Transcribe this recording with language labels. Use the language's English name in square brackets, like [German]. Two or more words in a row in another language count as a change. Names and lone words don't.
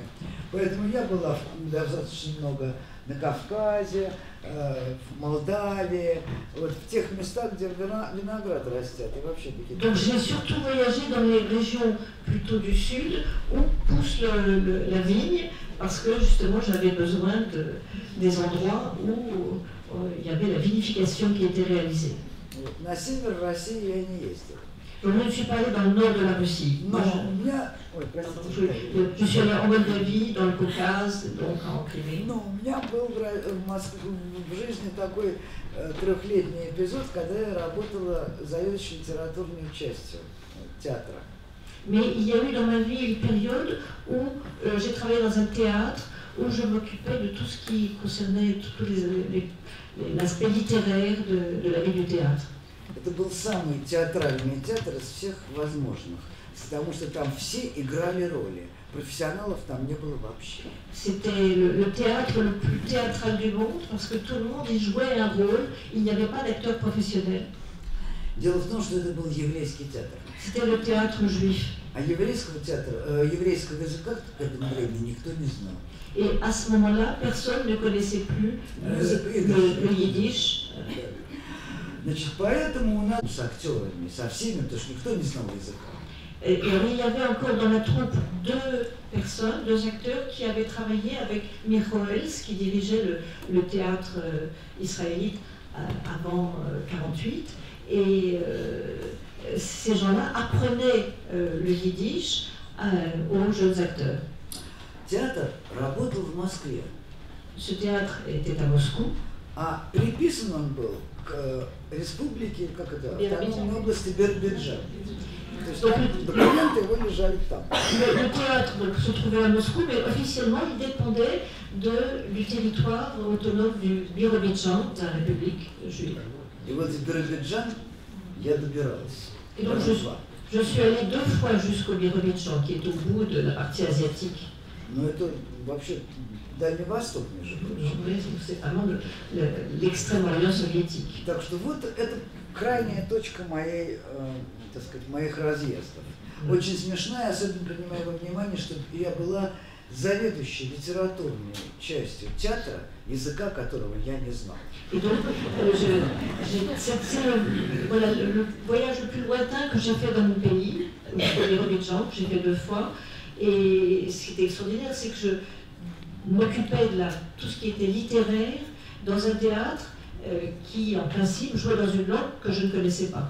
[Russian] Поэтому я была достаточно много на Кавказе, в Молдавии, вот в тех местах, где виноград растет и вообще какие-то. [French] Donc j'ai surtout voyagé dans les régions plutôt du sud où pousse la vigne parce que justement j'avais besoin des endroits où il y avait la vinification qui était réalisée. [Russian] На север России я не ездил. [French] Je ne suis pas allée dans le nord de la Russie. [Russian] Но у меня, [French] je suis allée en Moldavie, dans le Caucase, donc en Crimée. [Russian] Но у меня был в Москве в жизни такой трехлетний эпизод, когда я работала заведующей литературной частью театра. [French] Mais il y a eu dans ma vie une période où j'ai travaillé dans un théâtre où je m'occupais de tout ce qui concernait tout l'aspect littéraire de la vie du théâtre. [Russian] Это был самый театральный театр из всех возможных, потому что там все играли роли. Профессионалов там не было вообще. [French] C'était le théâtre le plus théâtral du monde parce que tout le monde y jouait un rôle, il n'y avait pas d'acteurs professionnels. [Russian] Дело в том, что это был еврейский театр. [French] C'était le théâtre juif. [Russian] А еврейского театра, еврейского языка к этому времени никто не знал. [French] Et à ce moment-là, personne ne connaissait plus le yiddish. [Russian] Значит, поэтому у нас с актерами, со всеми, потому что никто не знал языка. [French] Et il y avait encore dans la troupe deux acteurs qui avaient travaillé avec Mir Hoels, qui dirigeait le théâtre israélite avant 1948. Et ces gens-là apprenaient le yiddish aux jeunes acteurs. [Russian] Театр работал в Москве. [French] Ce théâtre était à Moscou. [Russian] А приписан он был к республике, как это, автономной области Биробиджан. То есть там документы его лежали там. [French] Le théâtre donc, se trouvait à Moscou, mais officiellement il dépendait du territoire autonome du Biробиджан, de la République juive. [Russian] И вот в Биробиджан я добиралась. [French] Et donc je suis allée 2 fois jusqu'au Biробиджан, qui est au bout de la partie asiatique. [Russian] Но это вообще Дальний Восток, между прочим. [French] C'est vraiment l'extrême-orient soviétique. [Russian] Так что вот это крайняя точка моей, так сказать, моих разъездов. Очень смешная, особенно принимая во внимание, что я была заведующей литературной частью театра, языка которого я не знал. [French] Et donc, c'est voilà, le voyage le plus lointain que j'ai fait dans mon pays, au Azerbaïdjan, que j'ai fait 2 fois. Et ce qui était extraordinaire, c'est que je m'occupais de tout ce qui était littéraire dans un théâtre qui, en principe, jouait dans une langue que je ne connaissais pas.